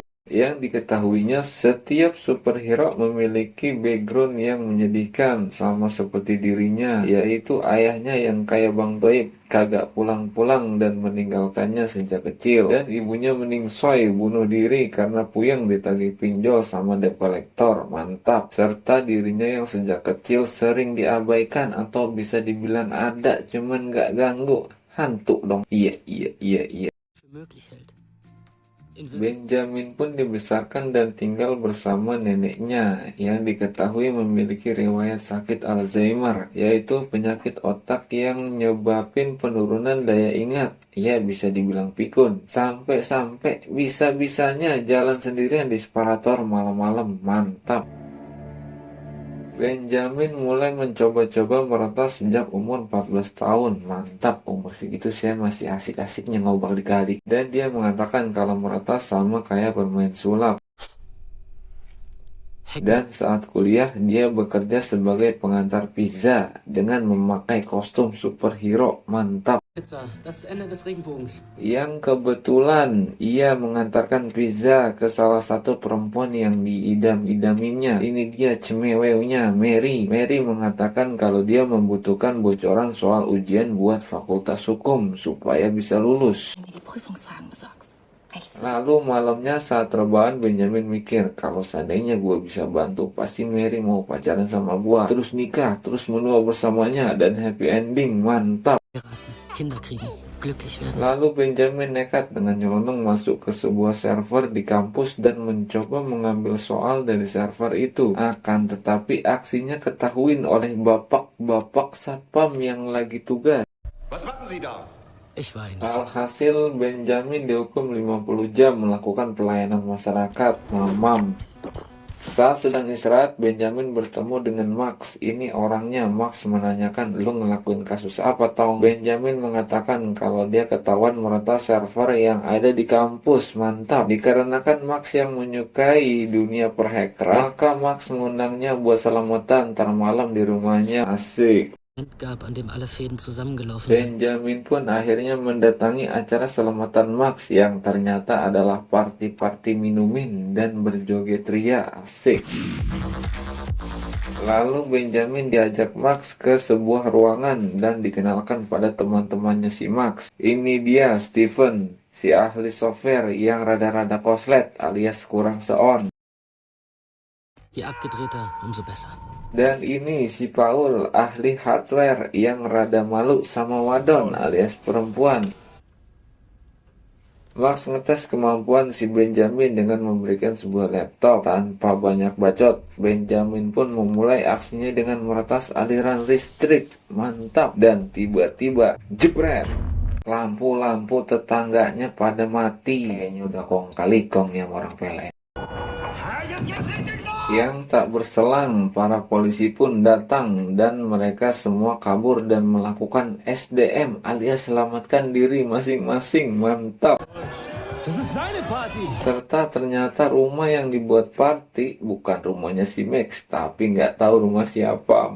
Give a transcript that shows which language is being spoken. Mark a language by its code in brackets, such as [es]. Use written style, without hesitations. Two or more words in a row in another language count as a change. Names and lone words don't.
[id] Yang diketahuinya, setiap superhero memiliki background yang menyedihkan, sama seperti dirinya, yaitu ayahnya yang kayak Bang Toib, kagak pulang-pulang dan meninggalkannya sejak kecil, dan ibunya meningsoy bunuh diri karena puyeng ditagih pinjol sama [en] debt collector. [id] Mantap. Serta dirinya yang sejak kecil sering diabaikan atau bisa dibilang ada cuman gak ganggu. Hantu dong. Iya. [de] Für möglich hält. [id] Benjamin pun dibesarkan dan tinggal bersama neneknya yang diketahui memiliki riwayat sakit Alzheimer, yaitu penyakit otak yang nyebabin penurunan daya ingat. Ya, bisa dibilang pikun. Sampai bisa-bisanya jalan sendirian di separator malam-malam. Mantap. Benjamin mulai mencoba-coba meretas sejak umur 14 tahun. Mantap, umur segitu saya masih asik-asiknya ngobak di kali. Dan dia mengatakan kalau meretas sama kayak bermain sulap. Dan saat kuliah, dia bekerja sebagai pengantar pizza dengan memakai kostum superhero. Mantap. [de] Pizza, das Ende des Regenbogens. [id] Yang kebetulan ia mengantarkan pizza ke salah satu perempuan yang diidam-idaminya. Ini dia cemeweunya, Mary. Mary mengatakan kalau dia membutuhkan bocoran soal ujian buat fakultas hukum supaya bisa lulus. Lalu malamnya saat rebahan, Benjamin mikir, kalau seandainya gue bisa bantu, pasti Mary mau pacaran sama gue, terus nikah, terus menua bersamanya, dan [en] happy ending. [id] Mantap. [de] Kinder kriegen, glücklich werden. [id] Lalu Benjamin nekat dengan nyelonong masuk ke sebuah server di kampus dan mencoba mengambil soal dari server itu. Akan tetapi aksinya ketahuin oleh bapak satpam yang lagi tugas. [de] Was machen Sie da? Ich war nicht. [id] Alhasil Benjamin dihukum 50 jam melakukan pelayanan masyarakat. Mamam. Saat sedang istirahat, Benjamin bertemu dengan Max. Ini orangnya. Max menanyakan, lu ngelakuin kasus apa, Tong? Benjamin mengatakan kalau dia ketahuan meretas server yang ada di kampus. Mantap. Dikarenakan Max yang menyukai dunia perhackeran, maka Max mengundangnya buat selamatan ntar malam di rumahnya. Asik. [de] Gab, an dem alle Fäden zusammengelaufen sind. [id] Benjamin pun akhirnya mendatangi acara selamatan Max yang ternyata adalah party minumin dan berjoget ria. Asik. Lalu Benjamin diajak Max ke sebuah ruangan dan dikenalkan pada teman-temannya si Max. Ini dia Steven, si ahli software yang rada-rada koslet alias kurang seon. [de] Je abgedrehter, umso besser. [id] Dan ini si Paul, ahli hardware yang rada malu sama wadon alias perempuan. Max ngetes kemampuan si Benjamin dengan memberikan sebuah laptop. Tanpa banyak bacot, Benjamin pun memulai aksinya dengan meretas aliran listrik. Mantap. Dan tiba-tiba jebret, lampu-lampu tetangganya pada mati. Kayaknya udah kong kali kong yang orang pelet. [de] Jetzt richtig los! [id] Yang tak berselang, para polisi pun datang dan mereka semua kabur dan melakukan SDM alias selamatkan diri masing-masing. Mantap. Serta ternyata rumah yang dibuat party bukan rumahnya si Max, tapi nggak tahu rumah siapa.